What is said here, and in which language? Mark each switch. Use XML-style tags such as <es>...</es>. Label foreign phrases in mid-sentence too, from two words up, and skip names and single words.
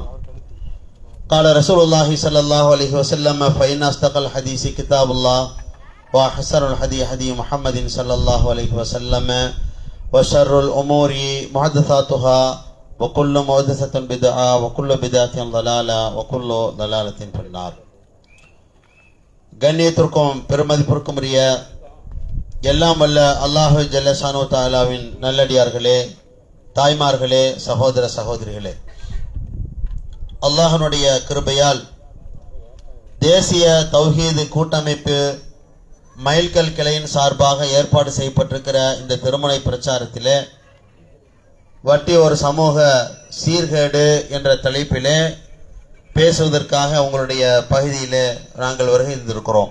<ar>قال رسول الله صلى الله عليه وسلم فإن أصدق الحديث كتاب الله وأحسن الهدي هدي محمد صلى الله عليه وسلم وشر الأمور محدثاتها وكل محدثة بدعة وكل بدعة ضلالة وكل ضلالة في النار.</ar> <ta>கண்ணியத்திற்கும் பெருமதிப்பிற்கும் உரிய எல்லாம் வல்ல</ta> <ar>الله جل شأنه</ar> <ta>தஆலாவின் நல்லடியார்களே, தாய்மார்களே, சகோதர சகோதரிகளே, அல்லாஹ்வுடைய கிருபையால் தேசிய தௌஹீத் கூட்டமைப்பு மைல்கல் கிளையின் சார்பாக ஏற்பாடு செய்யப்பட்டிருக்கிற இந்த திருமுனை பிரச்சாரத்திலே வட்டி ஒரு சமூக சீர்கேடு என்ற தலைப்பிலே பேசுவதற்காக உங்களுடைய பகுதியிலே நாங்கள் வருகை இருந்திருக்கிறோம்.</ta>